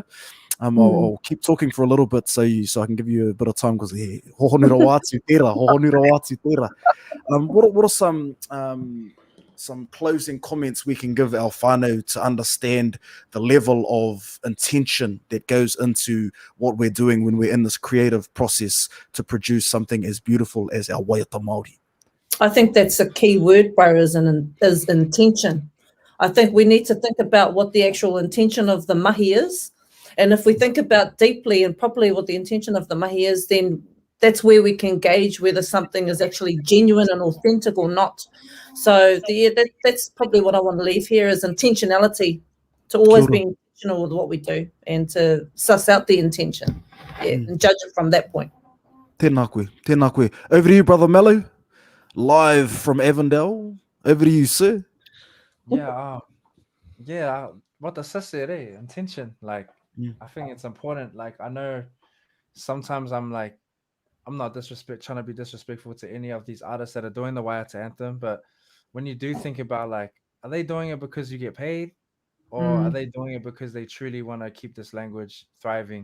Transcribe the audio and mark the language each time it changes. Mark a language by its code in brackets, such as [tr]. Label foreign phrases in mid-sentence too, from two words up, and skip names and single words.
[en] I'll keep talking for a little bit so I can give you a bit of time, because what are some closing comments we can give our whānau to understand the level of intention that goes into what we're doing when we're in this creative process to produce something as beautiful as our [mi] waiata Māori? [en] I think that's a key word, bro, is intention. I think we need to think about what the actual intention of the mahi is. And if we think about deeply and properly what the intention of the mahi is, then that's where we can gauge whether something is actually genuine and authentic or not. So that's probably what I want to leave here, is intentionality, to always be intentional with what we do and to suss out the intention and judge it from that point. [mi] Tēnā koe. [en] Over to you, Brother Melo, live from Avondale. Over to you, sir. Yeah, what the sis said, intention. Like, I think it's important. Like, I know sometimes I'm like, I'm not trying to be disrespectful to any of these artists that are doing the waiata anthem, but when you do think about, like, are they doing it because you get paid, or are they doing it because they truly want to keep this language thriving?